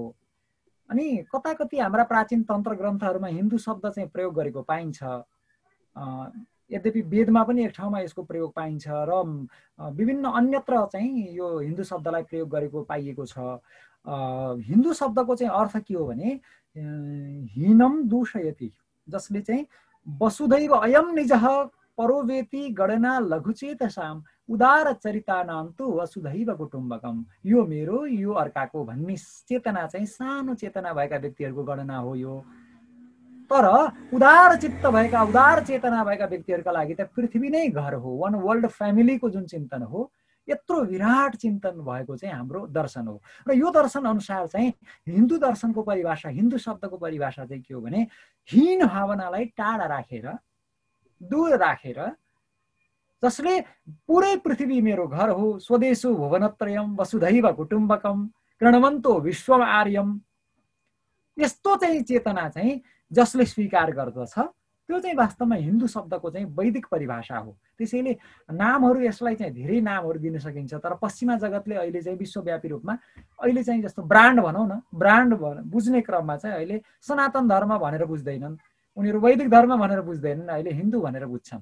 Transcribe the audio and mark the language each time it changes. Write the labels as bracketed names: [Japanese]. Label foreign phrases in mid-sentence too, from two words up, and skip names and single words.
[Nepali] अनि कता कति हाम्रा प्राचीन तन्त्र ग्रन्थहरूमा हिन्दू शब्द चाहिँ प्रयोग गरेको पाइन्छ। यद्यपि वेदमा पनि एक ठाउँमा यसको प्रयोग पाइन्छ र विभिन्न अन्यत्र चाहिँ यो हिन्दू शब्दलाई प्रयोग गरेको पाइएको छ। हिन्दू शब्दको चाहिँ अर्थ के हो भने [Sanskrit] हीनम दूषयति, [Nepali] जसले चाहिँ [Sanskrit] वसुधैव अयम निजः परोवेति गणना लघुचेतसाम उदार चरितानाम तु वसुधैव कुटुम्बकम। [Nepali] यो मेरो, यो अर्काको भन्ने चेतना चाहिँ सानो चेतना भएका व्यक्तिहरूको गणना हो यो। तर उदार चित्त भएका, उदार चेतना भएका व्यक्तिहरूका लागि त पृथ्वी नै घर हो, [English] one world family [Nepali] जुन चिन्तन हो, यत्रो विराट चिन्तन भएको चाहिँ हाम्रो दर्शन हो। र यो दर्शन अनुसार चाहिँ हिन्दू दर्शनको परिभाषा, हिन्दू शब्दको परिभाषा चाहिँ के हो भने हीन भावनालाई टाढा राखेर, दूर राखेर, जसले पुरै पृथ्वी मेरो घर हो, [Sanskrit] स्वदेशो भुवनत्रयम वसुधैव कुटुम्बकम प्रणवन्तो विश्वम आर्यम, [Nepali] यस्तो चाहिँ चेतना चाहिँ जसले स्वीकार गर्दछ, त्यो चाहिँ वास्तवमा हिन्दू शब्दको चाहिँ वैदिक परिभाषा हो। त्यसैले नामहरू, यसलाई चाहिँ धेरै नामहरू दिन सकिन्छ, तर पश्चिमा जगतले अहिले चाहिँ विश्वव्यापी रूपमा अहिले चाहिँ जस्तो ब्रान्ड भनौँ न, ब्रान्ड बुझ्ने क्रममा चाहिँ अहिले सनातन धर्म भनेर बुझ्दैनन्, उनीहरू वैदिक धर्म भनेर बुझ्दैनन्, अहिले हिन्दू भनेर बुझ्छन्।